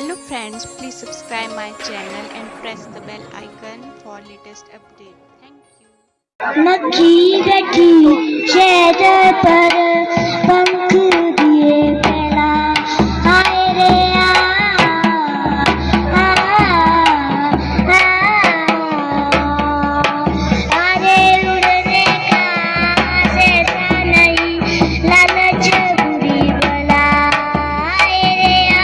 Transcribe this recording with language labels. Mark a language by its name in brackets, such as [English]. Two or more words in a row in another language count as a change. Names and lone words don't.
[English] friends, please subscribe my channel and press the bell icon for latest update. Thank you. [Hindi] मक्खी बैठी शहद पर पंख दिए फैला हाय रे अरे उड़ने का ऐसा नहीं लालच बुरी बला हाय रे